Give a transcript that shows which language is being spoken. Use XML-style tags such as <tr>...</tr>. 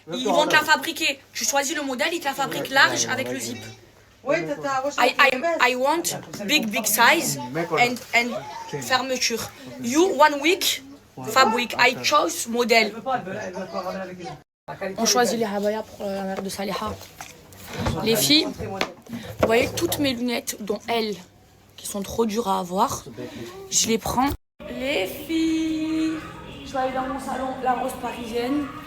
<fr>Ils vont te la fabriquer. Tu choisis le modèle, ils te la fabriquent large avec le zip. Oui, tata.</fr> <en>I want big size and fermeture. You 1 week, fabric. I chose modèle.</en> <fr>Elle veut pas ramener avec elle. On choisit les habayas pour la mère de Saliha. Les filles, vous voyez toutes mes lunettes, dont elles, qui sont trop dures à avoir, je les prends. Les filles, je vais aller dans mon salon, la rose parisienne.</fr>